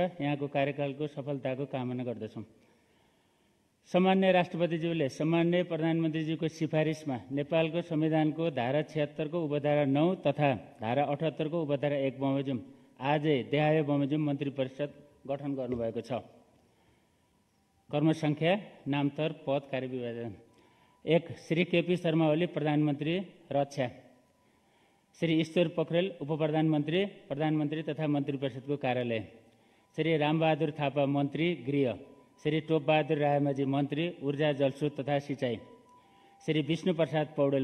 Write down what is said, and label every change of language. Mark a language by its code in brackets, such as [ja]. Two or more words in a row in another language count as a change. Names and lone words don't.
[ne] यहाँको कार्यकालको सफलताको कामना गर्दछौँ। सम्माननीय राष्ट्रपतिज्यूले सम्माननीय प्रधानमन्त्रीज्यूको सिफारिसमा नेपालको संविधानको धारा 76 को उपधारा 9 तथा धारा 78 को उपधारा 1 बमोजिम आजै देहाय बमोजिम मन्त्री परिषद गठन गर्नुभएको छ। कर्मसङ्ख्या, नामतर, पद, कार्यविभाजन। 1 श्री केपी शर्मा ओली प्रधानमन्त्री रक्षा, श्री ईश्वर पोखरेल उपप्रधानमन्त्री प्रधानमन्त्री तथा मन्त्री परिषदको कार्यालय, श्री रामबहादुर थापा मन्त्री गृह, श्री टोपबहादुर रायमाझी मन्त्री ऊर्जा जलस्रोत तथा सिँचाइ, श्री विष्णु प्रसाद पौडेल